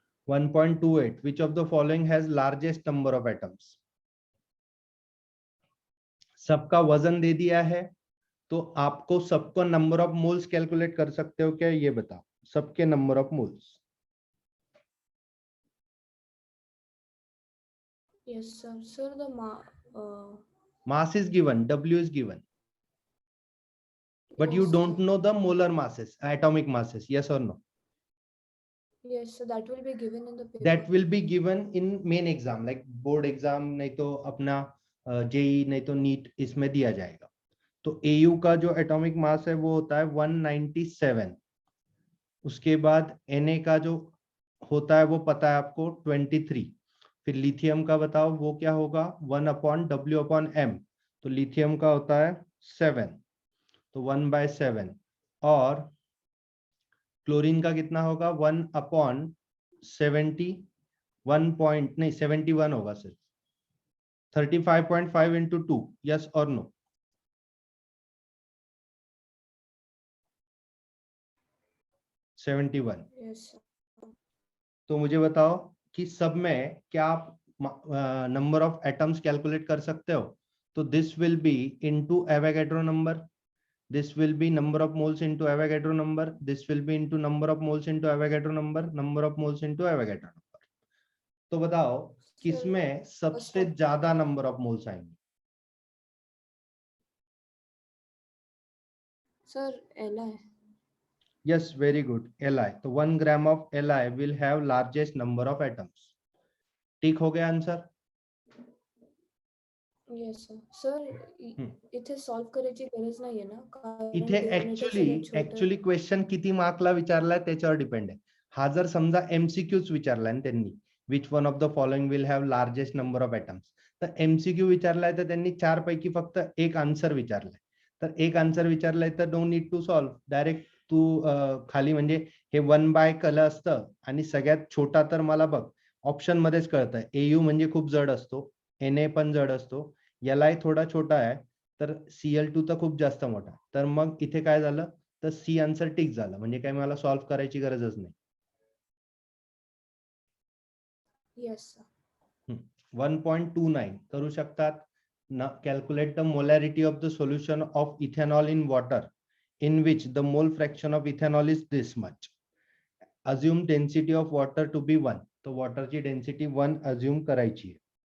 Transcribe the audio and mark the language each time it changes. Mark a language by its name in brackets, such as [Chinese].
[English] 1.28 which of the following has largest number of atoms? [Hindi] सबका वजन दे दिया है, तो आपको सबको नंबर ऑफ मोल्स कैलकुलेट कर सकते हो क्या? ये बताओ, सबके number of moles. [English] Yes, sir. Sir, the mass is given, W is given, but you yes, don't sir. know the molar masses, atomic masses. Yes or no? Yes, so that will be given in the paper. That will be given in main exam, like board exam, [Hindi] नहीं तो अपना JEE, नहीं तो NEET, इसमें दिया जाएगा। तो AU का जो एटॉमिक मास है वो होता है 197। उसके बाद Na का जो होता है वो पता है आपको, 23। फिर लिथियम का बताओ वो क्या होगा? 1/W/m। तो लिथियम का होता है 7, तो 1/7। और क्लोरीन का कितना होगा? 1/71 होगा सिर्फ। [English] 35.5 into 2। Yes or no? Yes, sir. [Hindi] तो मुझे बताओ कि सब में क्या आप नंबर ऑफ एटम्स कैलकुलेट कर सकते हो? तो [English] This will be into Avogadro number, this will be number of moles into Avogadro number, this will be into number of moles into Avogadro number, number of moles into Avogadro number. [Hindi] तो बताओ किसमें सबसे ज्यादा number of moles आएंगे? [English] Sir Li. Yes, very good. Li. तो 1 gram of Li will have largest number of atoms. [Hindi] ठीक हो गया आंसर? [English] Yes sir. [Marathi] Sir इथे सॉल्व करायची गरज नाहीये ना? इथे ऍक्च्युली क्वेश्चन किती मार्कला विचारलाय त्याच्यावर डिपेंड आहे. हा जर समजा एमसीक्यूच विचारलाय त्यांनी, [English] which one of the following will have largest number of atoms, [Marathi] तर एमसीक्यू विचारलाय तर त्यांनी 4 पैकी फक्त एक आन्सर विचारलाय. तर एक आन्सर विचारलाय तर [English] don't need to solve, [Marathi] direct तू खाली म्हणजे हे 1 बाय कल असतं आणि सगळ्यात छोटा तर मला बघ ऑप्शन मध्येच कळतं. एयू म्हणजे खूप जड असतो, Na पण जड असतो, Li थोडा छोटा आहे, तर Cl2 तर खूप जास्त मोठा. तर मग इथे काय झालं, तर सी आन्सर टिक झालं, म्हणजे काय मला सॉल्व्ह करायची गरजच नाही. [English] Yes. [Marathi] 1.29 करू शकतात. [English] Calculate the molarity of the solution of ethanol in water in which the mole fraction of ethanol is this much. Assume density of water to be 1. [Marathi] तो water ची density 1 assume करायची आहे.